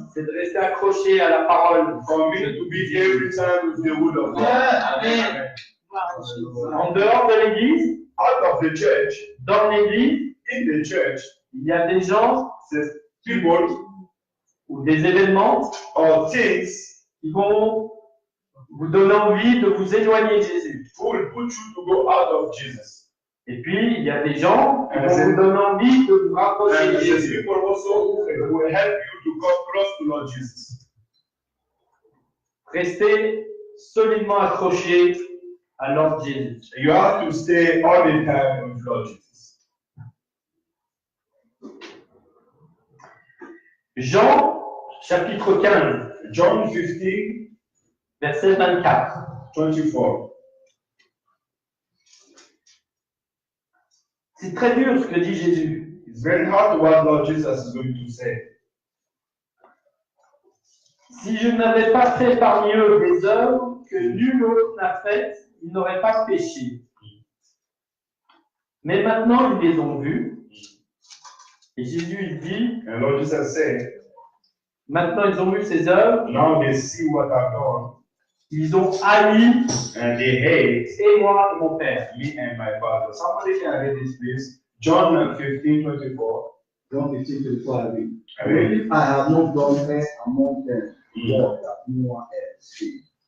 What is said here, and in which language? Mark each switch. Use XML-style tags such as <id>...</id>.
<fr>c'est de rester accroché à la parole.</fr> <en>for me to be every time with the word of God. Amen.</en> <fr>En dehors de l'église,</fr> <en>Out of the church,</en> <fr>dans l'église,</fr> <en>in the church,</en> <fr>il y a des gens</fr> <en>there's people</en> <fr>ou des événements</fr> <en>or things</en> <fr>qui vont vous donner envie de vous éloigner de Jésus.</fr> <en>who will put you to go out of Jesus.</en> <fr>Et puis, il y a des gens qui vont vous donner envie de vous rapprocher</fr> <en>And</en> <fr>de</fr> <en>there's</en> <fr>Jésus.</fr> <en>people also who will help you to come close to Lord Jesus.</en> <fr>Restez solidement accrochés à l'ordre de Jésus.</fr> <en>You have to stay all the time with Lord Jesus.</en> <fr>Jean, chapitre 15,</fr> <en>John 15,</en> <fr>verset 24.</fr> <en>24.</en> <fr>C'est très dur ce que dit Jésus.</fr> <en>It's very hard what Lord Jesus is going to say.</en> <fr>Si je n'avais pas fait parmi eux des œuvres que nul autre n'a faites, ils n'auraient pas péché. Mais maintenant, ils les ont vues. Et Jésus, il dit,</fr> <en>And Lord Jesus said,</en> <fr>maintenant, ils ont vu ces œuvres,</fr> <en>now they see what I've done,</en> <fr>ils ont haï</fr> <en>and they hate</en> <fr>et moi et mon Père.</fr> <en>me and my Father. Somebody can read this, please. John 15, 24. John 15, 24, I read. Amen. If I have not done rest among them, Lord, that no one else did.</en>